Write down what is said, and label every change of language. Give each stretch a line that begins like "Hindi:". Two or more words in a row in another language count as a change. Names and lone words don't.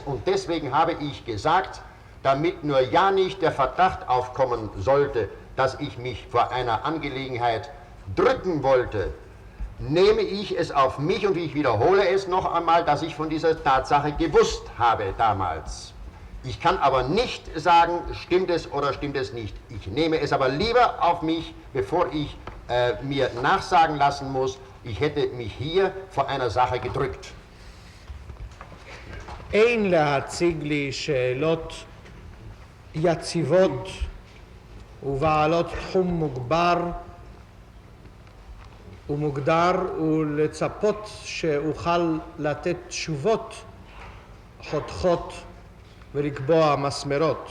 German: Und deswegen habe ich gesagt, damit nur ja nicht der Verdacht aufkommen sollte, dass ich mich vor einer Angelegenheit drücken wollte, nehme ich es auf mich und ich wiederhole es noch einmal, dass ich von dieser Tatsache gewusst habe damals. Ich kann aber nicht sagen, stimmt es oder stimmt es nicht. Ich nehme es aber lieber auf mich, bevor ich mir nachsagen lassen muss, ich hätte mich hier vor einer Sache gedrückt.
Hebrew: אין להציג לי שאלות יציבות ובעלות תחום מוגבר ומוגדר ולצפות שאוכל לתת תשובות חותכות ולקבוע מסמרות.